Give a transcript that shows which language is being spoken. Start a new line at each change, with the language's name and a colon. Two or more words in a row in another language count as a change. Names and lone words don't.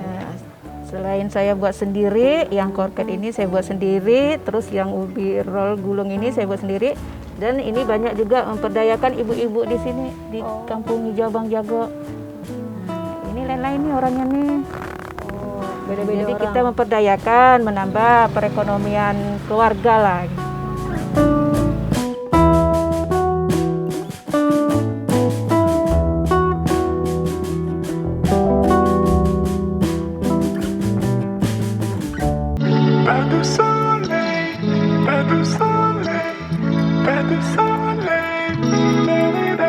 Indonesian: Ya, selain saya buat sendiri, yang korket ini saya buat sendiri, terus yang ubi roll gulung ini saya buat sendiri, dan ini banyak juga memperdayakan ibu-ibu di sini di kampung Hijau Bang Jago. Nah, ini lain-lain nih orangnya nih. Beda-beda Jadi orang. kita memperdayakan, menambah perekonomian keluarga lah.
French: Pas de soleil, pas de soleil, pas de soleil, da-da-da.